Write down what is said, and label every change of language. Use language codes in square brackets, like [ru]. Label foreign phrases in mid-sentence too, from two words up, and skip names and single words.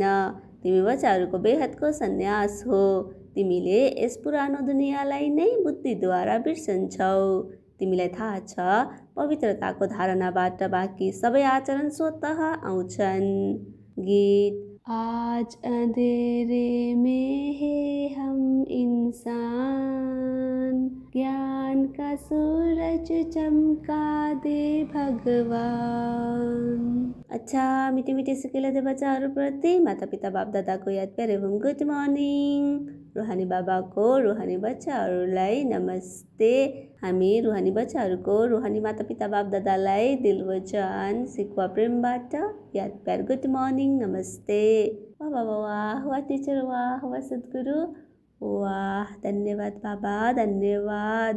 [ne] तिमी बच्चाहरूको बेहदको सन्यास हो। तिमीले यस पुरानो दुनियाँलाई नै बुद्धिद्वारा बिर्सन्छौ। तिमीलाई थाहा छ, पवित्रताको धारणाबाट बाँकी सबै आचरण स्वतः आउँछन्। गीत। [hi] आज अंधेरे में है हम इंसान, ज्ञान का सूरज चमका दे भगवान। [ne] अच्छा मिठी मिठी सिकेला दे बच्चाहरूप्रति माता पिता बाप दादाको याद प्यारे एवं [en] good morning. [ne] रुहानी बाबाको रुहानी बच्चाहरूलाई नमस्ते। हामी रुहानी बच्चाहरूको रुहानी माता पिता बाप दादालाई दिलवचन सिक्वा प्रेमबाट याद प्यार [en] good morning [ne] नमस्ते। वाह वाह वाह, वाह टिचर, वाह वाह सद्गुरु, वाह धन्यवाद बाबा, धन्यवाद।